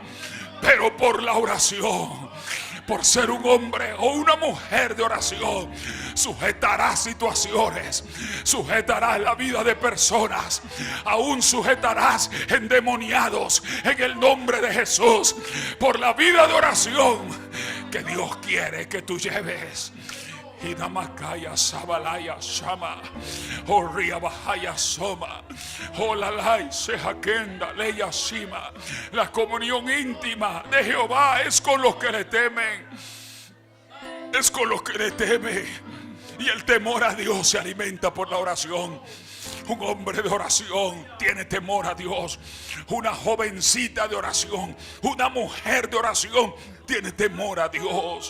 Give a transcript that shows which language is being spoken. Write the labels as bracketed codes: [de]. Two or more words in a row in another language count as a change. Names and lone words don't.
[es] Pero por la oración, por ser un hombre o una mujer de oración, sujetarás situaciones, sujetarás la vida de personas, aún sujetarás endemoniados en el nombre de Jesús, por la vida de oración que Dios quiere que tú lleves. Hidamakaya Sabalaya Shama, Horia Bahaya Soma, Holalai Sejakenda Leya Shima. La comunión íntima de Jehová es con los que le temen. Es con los que le temen. Y el temor a Dios se alimenta por la oración. Un hombre de oración tiene temor a Dios. Una jovencita de oración, una mujer de oración tiene temor a Dios.